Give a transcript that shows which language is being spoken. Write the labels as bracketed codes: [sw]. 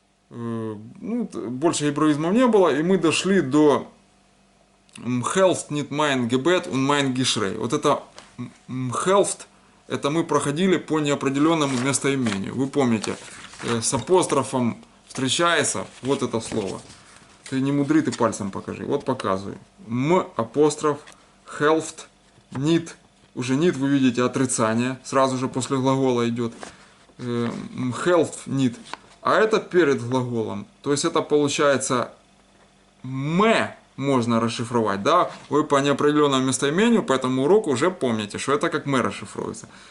[ru] Ну, больше гебраизмов не было, и мы дошли до [yi] Helft nicht mein Gebet und mein Geschrei. [ru] Вот это Helft, это мы проходили по неопределенному местоимению. Вы помните, с апострофом встречается вот это слово. Ты не мудри, ты пальцем покажи. Вот показываю. Апостроф, Helft, nicht. Уже nicht, вы видите, отрицание. Сразу же после глагола идет. Helft, nicht. А это перед глаголом. То есть это получается ме можно расшифровать. Да? Вы по неопределенному местоимению по этому уроку уже помните, что это как ме расшифруется.